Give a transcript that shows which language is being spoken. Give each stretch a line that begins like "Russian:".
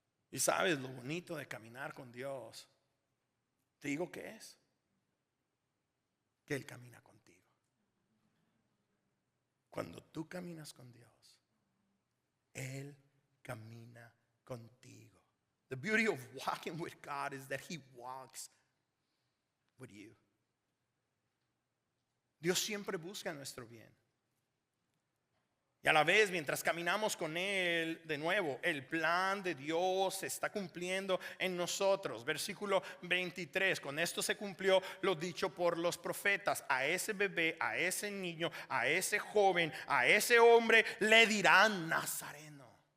Spanish: Y sabes lo bonito de caminar con Dios. Te digo que es que Él camina contigo. Cuando tú caminas con Dios, Él camina contigo.
English: The beauty of walking with God is that He walks with you.
Spanish: Dios siempre busca nuestro bien. Y a la vez, mientras caminamos con Él, de nuevo, el plan de Dios se está cumpliendo en nosotros. Versículo 23, con esto se cumplió lo dicho por los profetas: a ese bebé, a ese niño, a ese joven, a ese hombre le dirán Nazareno.